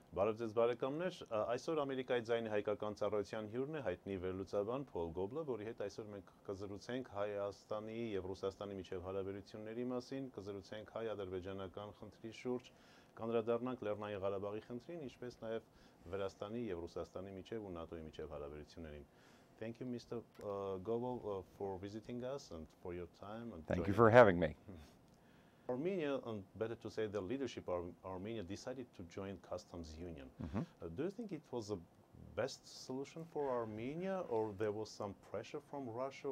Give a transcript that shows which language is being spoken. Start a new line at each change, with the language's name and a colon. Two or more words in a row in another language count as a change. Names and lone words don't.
Armenian: Բարև ձեզ բարեկամներ, այսօր Ամերիկայի Ձայնի հայկական ծառայության հյուրն է հայտնի վերլուծաբան Փոլ Գոբլը, որի հետ այսօր մենք կզրուցենք Հայաստանի եւ Ռուսաստանի միջև հարաբերությունների մասին, կզրուցենք հայ-ադրբեջանական խնդրի շուրջ, կանդրադառնանք Լեռնային Ղարաբաղի խնդրին, ինչպես նաեւ Վրաստանի եւ Ռուսաստանի միջև ու ՆԱՏՕ-ի միջև հարաբերություններին։
English: Thank you, Mr. Gobel, for visiting us and for your time. And thank you for having me. Armenia, and better to say the leadership of Armenia, decided to join customs union. Do you think it was the best solution for Armenia, or there was some pressure from Russia?